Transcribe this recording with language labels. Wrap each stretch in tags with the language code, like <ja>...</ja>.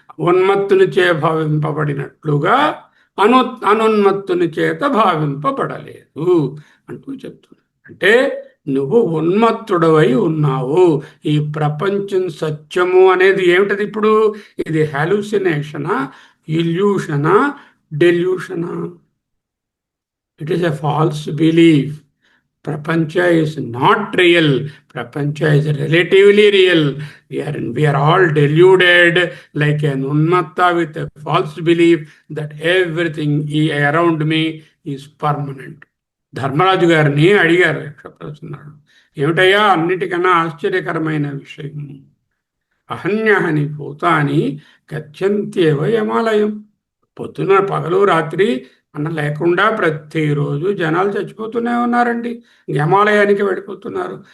<te>ఉన్మత్తుని చే భావింపబడినట్లుగా అనున్మత్తుని చేత భావింపబడలేదు అంటూ చెప్తున్నారు. అంటే నువ్వు ఉన్మత్తుడవై ఉన్నావు. ఈ ప్రపంచం సత్యము అనేది ఏమిటది? ఇప్పుడు ఇది హాలూసినేషనా, ఇల్యూషనా, డెల్యూషనా?</te> <en>It is a false belief. ప్రపంచ is not real. Prapancha is relatively real. We are all deluded like an unmatta with a false belief that everything around me is permanent.</en> <te>Dharmaraju గారిని అడిగారు యక్షప్రశ్నలు. ఏమిటయ్యా అన్నిటికన్నా ఆశ్చర్యకరమైన విషయం,</te> <sa>అహన్యహని భూతాని గచ్చంత్యేవ యమాలయం.</sa> <te>పొద్దున పగలు రాత్రి అన్న లేకుండా ప్రతిరోజు జనాలు చచ్చిపోతూనే ఉన్నారండి, యమాలయానికి వెళ్ళిపోతున్నారు.</te>